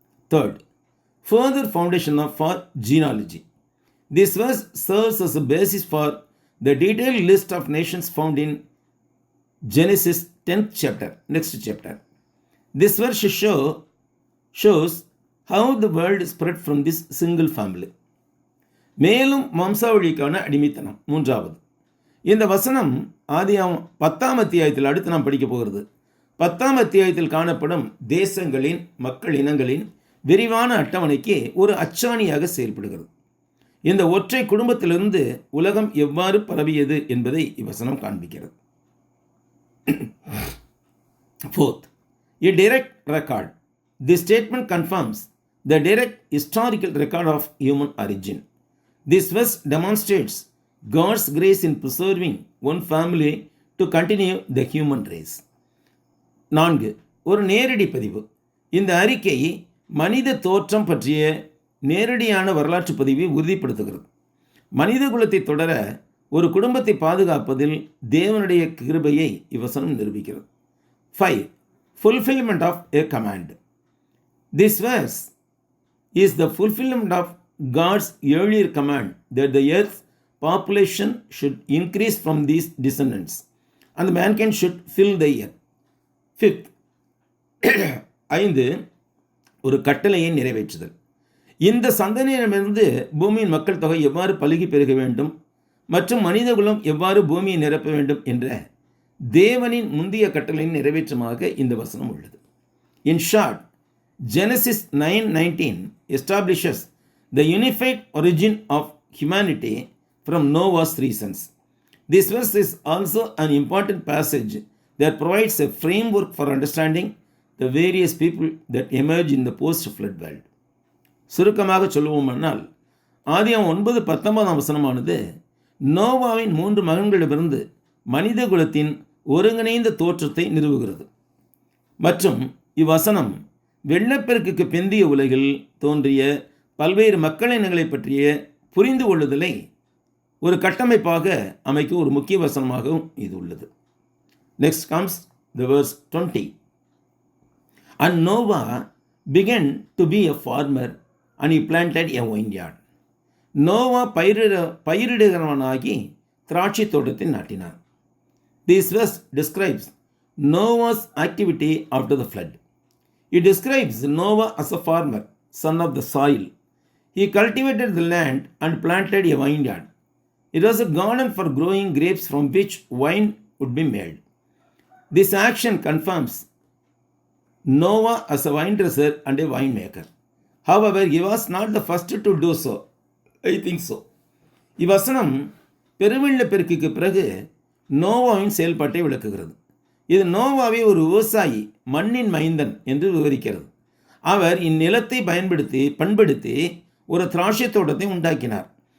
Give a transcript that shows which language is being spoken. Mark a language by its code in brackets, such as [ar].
[en] Third, further foundation for genealogy. This verse serves as a basis for the detailed list of nations found in Genesis 10th chapter, next chapter. This verse shows how the world spread from this single family. [ta] மேலும் வம்சாவளிக்கான அடிமைத்தனம். மூன்றாவது, இந்த வசனம் ஆதியாகமம் 10ஆம் அத்தியாயத்தில் அடுத்து நாம் படிக்க போகிறது. 10ஆம் அத்தியாயத்தில் காணப்படும் தேசங்களின் மக்கள் இனங்களின் விரிவான அட்டவணைக்கு ஒரு அச்சாணியாக செயல்படுகிறது. இந்த ஒற்றை குடும்பத்திலிருந்து உலகம் எவ்வாறு பரவியது என்பதை இவ்வசனம் காண்பிக்கிறது. [en] Fourth, a direct record. This statement confirms the direct historical record of human origin. This verse demonstrates God's grace in preserving one family to continue the human race. [ta] 4. ஒரு நேரடி பதிவு. இந்த அறிக்கை மனித தோற்றம் பற்றிய நேரடியான வரலாற்று பதிவை உறுதிப்படுத்துகிறது. மனித குலத்தை தொடர ஒரு குடும்பத்தை பாதுகாப்பதில் தேவனுடைய கிருபையை இவ்வசனம் நிரூபிக்கிறது. [en] 5. Fulfillment of a command. This verse is the fulfillment of God's earlier command that the earth's population should increase from these descendants and mankind should fill the earth. [ta] 5. 5. ஒரு கட்டளையை நிறைவேற்றுதல். இந்த சந்ததியிடமிருந்து பூமியின் மக்கள் தொகை எவ்வாறு பலுகி பெருக வேண்டும் மற்றும் மனிதகுலம் எவ்வாறு பூமியை நிரப்ப வேண்டும் என்ற தேவனின் முந்தைய கட்டளையின் நிறைவேற்றமாக இந்த வசனம் உள்ளது. [en] In short, Genesis 9:19 establishes the unified origin of humanity from Noah's 3 sons. This verse is also an important passage that provides a framework for understanding the various people that emerge in the post-flood world. [ta] சுருக்கமாக சொல்லுவோமானால், ஆதியாகமம் 9:19 வசனமானது நோவாவின் 3 மகன்களிடமிருந்து மனித குலத்தின் ஒருங்கிணைந்த தோற்றத்தை நிறுவுகிறது. மற்றும் இவ்வசனம் வெள்ளப்பெருக்குக்கு பிந்தைய உலகில் தோன்றிய பல்வேறு மக்கள் இனங்களை பற்றிய புரிந்து கொள்ளுதலை ஒரு கட்டமைப்பாக அமைக்க ஒரு முக்கிய வசனமாகவும் இது உள்ளது. [en] Next comes the verse 20. And Noah began to be a farmer and he planted a vineyard. [ta] Noah பயிரிடுகிறவனாகி திராட்சை தோட்டத்தை நாட்டினார். [en] This verse describes Noah's activity after the flood. It describes Noah as a farmer, son of the soil. He cultivated the land and planted a vineyard. It was a garden for growing grapes from which wine would be made. This action confirms Noah as a vine dresser and a winemaker. However, he was not the first to do so. I think so. [ta] இவ்வசனம் பெருவெள்ளப்பெருக்குக்கு பிறகு நோவாவின் செயல்பாட்டை விளக்குகிறது. இது நோவாவை ஒரு விவசாயி, மண்ணின் மைந்தன் என்று விவரிக்கிறது. அவர் இந்நிலத்தை பண்படுத்தி ஒரு திராட்சை தோட்டத்தை உண்டாக்கினார்.